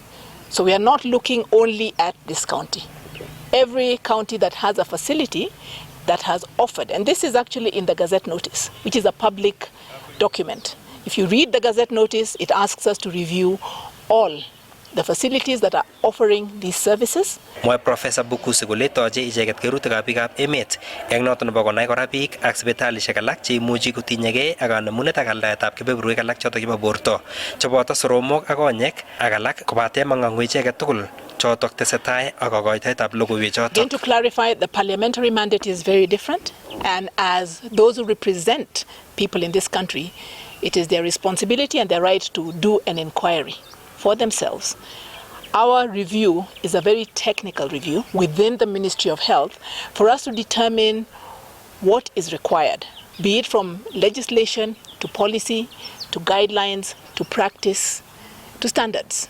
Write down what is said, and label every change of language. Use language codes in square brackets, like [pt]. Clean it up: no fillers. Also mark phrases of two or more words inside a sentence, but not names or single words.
[en] So we are not looking only at this county. Every county that has a facility that has offered, and this is actually in the Gazette notice, which is a public document. If you read the Gazette notice, it asks us to review all the facilities that are offering these services. [kln] Mwae Professor Bukusi kole toche icheket kerutikab biikab emet eng noto nebo konai kora biik ak sipitalishek alak cheimuchi kotinyegei ak kanemunet ak aldaetab kebeberwek alak chotok chebo borto cheboto soromok ak konyek ak alak kobate mang'ang'u icheket tugul chotok tesetai ak kakoitoetab logoiwek chotok. [en] Again, to clarify, the parliamentary mandate is very different, and as those who represent people in this country, it is their responsibility and their right to do an inquiry for themselves. Our review is a very technical review within the Ministry of Health for us to determine what is required, be it from legislation to policy to guidelines to practice to standards.